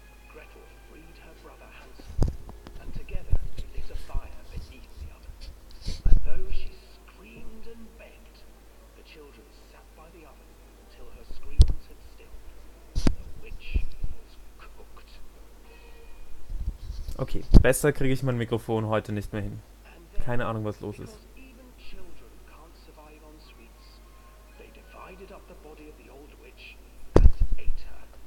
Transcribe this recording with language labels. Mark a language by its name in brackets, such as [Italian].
[English] Gretel freed her brother Hansel, and together they lit a fire beneath the oven. And though she screamed and begged, the children sat by the oven until her screams had stilled. The witch was cooked. [German] Okay, besser kriege ich mein Mikrofon heute nicht mehr hin. [English] And then, [German] Keine Ahnung, was los ist. [English] because even children can't survive on sweets, they divided up the body of the old witch and ate her.